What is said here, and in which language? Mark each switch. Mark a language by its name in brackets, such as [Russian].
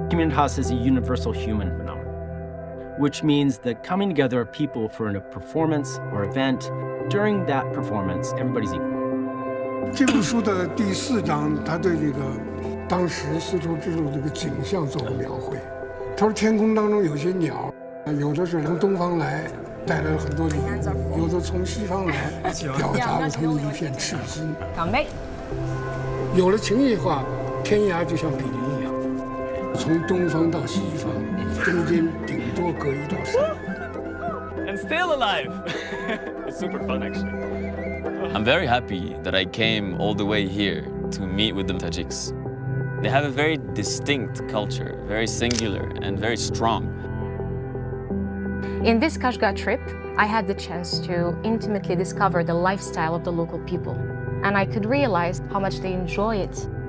[English] Communitas is a universal human phenomenon, which means that coming together of people for a performance or event, during that performance, everybody's equal. [Chinese] 这部书的第4章，他对这个当时丝绸之路这个景象做过描绘。他说天空当中有些鸟，有的是从东方来，带来了很多礼物；有的从西方来，表达了他们一片赤心。有了情谊化，天涯就像比邻一样，从东方到西方，中间顶多隔一道山。 [English] And still alive! It's super fun, actually. I'm very happy that I came all the way here to meet with the Tajiks. They have a very distinct culture, very singular and very strong. In this Kashgar trip, I had the chance to intimately discover the lifestyle of the local people, and I could realize how much they enjoy it.